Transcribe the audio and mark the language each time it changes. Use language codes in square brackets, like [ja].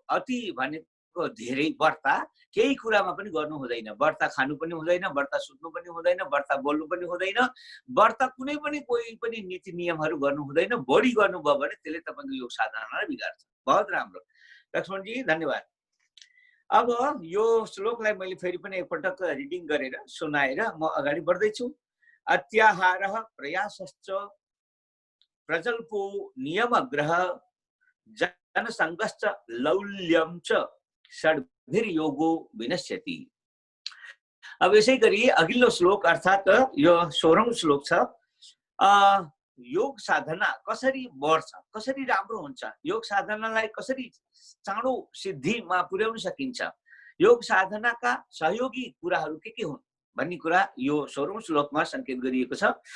[ne] अति भनेको धेरै, बढ्ता केही कुरामा पनि गर्नु हुँदैन, बढ्ता खानु पनि हुँदैन, बढ्ता सुत्नु पनि हुँदैन, बढ्ता बोल्नु पनि हुँदैन, बढ्ता कुनै पनि कोही पनि नीति नियमहरू गर्नु हुँदैन। बढी गर्नुभयो भने त्यसले तपाईँको योग साधनालाई बिगार्छ। बहुत राम्रो लक्ष्मणजी, धन्यवाद। अब यो श्लोकलाई मैले फेरि पनि एकपटक रिडिङ गरेर सुनाएर म अगाडि बढ्दैछु। [sa] अत्याहारः प्रयासश्च प्रजल्पो नियमग्रह जनसङ्गश्च लौल्यं च षड्भिर्योगो विनश्यति। [ne] अब यसै गरी अघिल्लो श्लोक अर्थात् यो 16औं श्लोक छ। योग साधना कसरी बढ्छ, कसरी राम्रो हुन्छ, योग साधनालाई कसरी चाँडो सिद्धिमा पुर्याउन सकिन्छ, योग साधनाका सहयोगी कुराहरू के हुन् भन्ने कुरा यो 16औं श्लोकमा संकेत गरिएको छ।